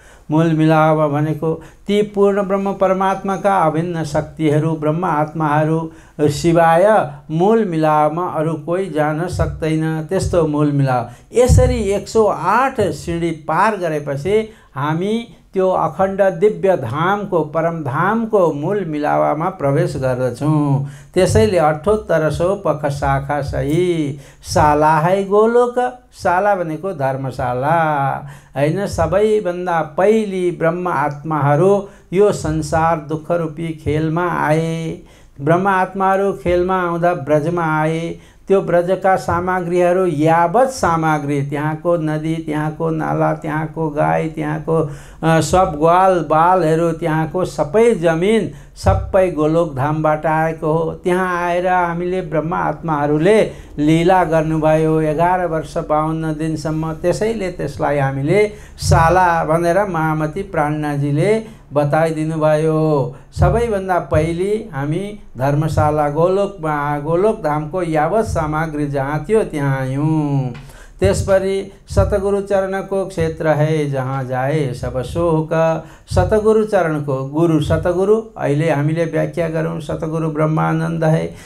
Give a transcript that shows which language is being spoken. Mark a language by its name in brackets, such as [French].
[Nepali] मूल मिलावा भनेको ती पूर्ण ब्रह्म परमात्माका अभिन्न शक्तिहरू, ब्रह्म आत्माहरू सिवाय मूल मिलावमा अरू कोही जान सक्दैन। त्यस्तो मूल मिलाव। यसरी 108 सिँढी पार गरेपछि हामी त्यो अखण्ड दिव्य धामको परमधामको मूल मिलावामा प्रवेश गर्दछौँ। त्यसैले 7800 [Hindi] पख शाखा सही, शाला है गोलोक। [Nepali] शाला भनेको धर्मशाला हैन। सबैभन्दा पहिली ब्रह्म आत्माहरू यो संसार दुःखरूपी खेलमा आए। ब्रह्म आत्माहरू खेलमा आउँदा ब्रजमा आए। त्यो ब्रजका सामग्रीहरू यावत सामग्री, त्यहाँको नदी, त्यहाँको नाला, त्यहाँको गाई, त्यहाँको सब ग्वाल बालहरू, त्यहाँको सबै जमिन सबै गोलोक धामबाट आएको हो। त्यहाँ आएर हामीले ब्रह्म आत्माहरूले लीला गर्नुभयो 11 वर्ष 52 दिनसम्म। त्यसैले त्यसलाई हामीले शाला भनेर महामती प्राणनाजीले बताइदिनु भयो। सबैभन्दा पहिली हामी धर्मशाला गोलोक धामको यावत सामग्री जहाँ थियो त्यहाँ आयौँ। [Hindi] त्यसपरि सतगुरु चरण को क्षेत्र है जहाँ जाए सब शोक। [Nepali] सतगुरु चरण को गुरु सतगुरु अहिले हामीले व्याख्या गरौँ सतगुरु ब्रह्मानन्द है।